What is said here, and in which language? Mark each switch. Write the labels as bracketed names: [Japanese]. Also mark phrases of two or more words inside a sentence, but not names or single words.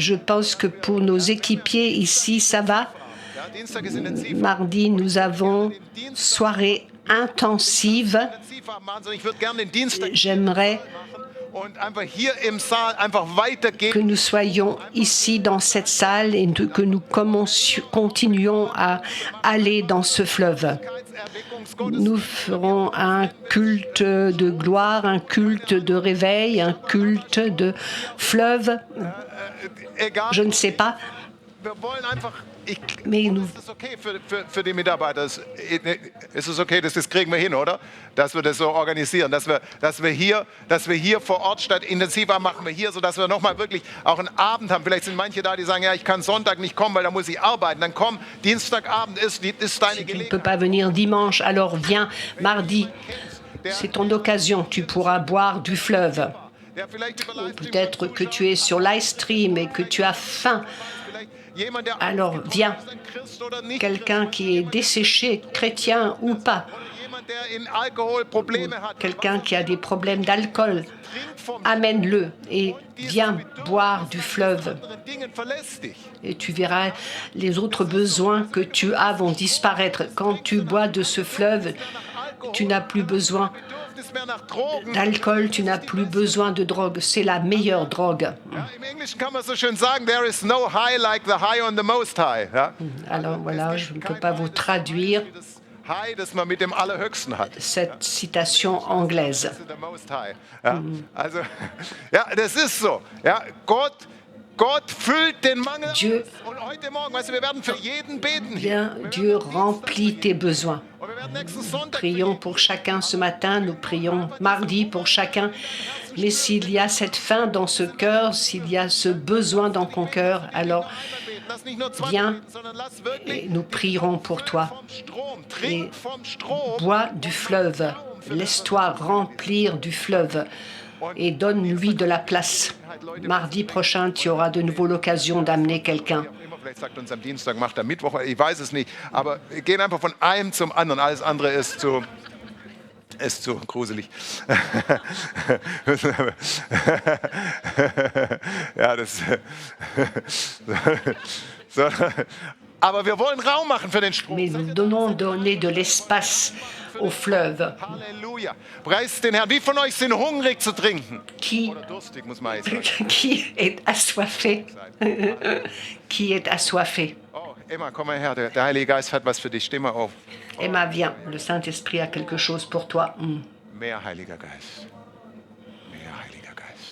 [French] Je pense que pour nos équipiers ici, ça va. [German] Ja, Dienstag ist intensiv. [French] Mardi, nous avons soirée intensive. [German] Intensiv haben, Wahnsinn. Ich würde gerne den Dienstag [French] J'aimerais [German] und einfach hier im Saal einfach [French] que [German] weitergehen. [French] nous soyons ici dans cette salle et que nous continuions à aller dans ce fleuve. Nous ferons un culte de gloire, un culte de réveil, un culte de fleuve. [German] Egal, [French] Je ne sais pas, [German] wir wollen einfach. [French] mais nous, [German] Ist das okay für die Mitarbeiter? Ist es okay, das kriegen wir hin, oder? Dass wir das so organisieren, dass wir hier vor Ort statt intensiver machen wir hier, sodass wir nochmal wirklich auch einen Abend haben. Vielleicht sind manche da, die sagen, ja, ich kann Sonntag nicht kommen, weil da muss ich arbeiten. Dann komm, Dienstagabend ist deine [French] tu ne peux [German] Gelegenheit. [French] pas venir dimanche, alors viens mardi. C'est ton occasion, tu pourras boire du fleuve. [German] Ja, vielleicht über Livestream [French] Peut-être que tu es sur [English] live stream [French] et que tu as faim. [German] vielleicht jemand, der [French] Alors viens, [German] ein Christ oder nicht, [French] quelqu'un qui est desséché, chrétien ou pas. [German] jemand, der in Alkohol Probleme hat, [French] quelqu'un qui a des problèmes d'alcool, [German] trink vom [French] amène-le et viens boire du fleuve. [German] anderen Dingen verlässt dich. [French] Et tu verras, les autres besoins que tu as vont disparaître. Quand tu bois de ce fleuve, tu n'as plus besoin [German] Bedürfnis mehr nach Drogen. [French] d'alcool, tu n'as plus besoin de drogue. C'est la meilleure drogue. [German] Ja, im Englischen kann man so schön sagen, [English] there is no high like the high on the most high. [German] Ja? [French] Alors voilà, je ne peux pas vous traduire [German] Das High, das man mit dem Allerhöchsten hat. [French] cette citation anglaise. [English] The most high. [German] Ja? Also, ja, das ist so. Ja? Gott füllt den Mangel [French] Dieu- [German] aus. Und heute Morgen, weißt du, wir werden für jeden beten hier. [French] Bien, Dieu remplit tes besoins. [German] Und wir werden nächsten Sonntag [French] Prions pour chacun ce matin, nous prions mardi pour chacun. Mais s'il y a cette faim dans ce cœur, s'il y a ce besoin dans ton cœur, alors [German] beten. Lass nicht nur 20 [French] viens [German] beten, sondern lass wirklich [French] et nous prierons pour toi. [German] vom Strom. Trink vom Strom. [French] Bois du fleuve, laisse-toi remplir du fleuve et donne-lui de la place. Mardi prochain, tu auras de nouveau l'occasion d'amener quelqu'un. [German] Immer, vielleicht sagt uns am Dienstag, macht am Mittwoch, ich weiß es nicht. Aber wir gehen einfach von einem zum anderen. Alles andere ist zu gruselig. Ja, das. So. Aber wir wollen Raum machen für den Strom. [French] Mais nous donnons donner de l'espace au fleuve. [German] Halleluja. Preist den Herrn. Wie von euch sind hungrig zu trinken? [French] Qui, [German] Oder durstig, muss man eigentlich sagen. [French] qui est assoiffé? Qui est assoiffé? [German] Oh, Emma, komm mal her. Der Heilige Geist hat was für dich. Steh mal auf. Emma, [French] viens, le Saint-Esprit a quelque chose pour toi. [German] Mehr Heiliger Geist. Mehr Heiliger Geist.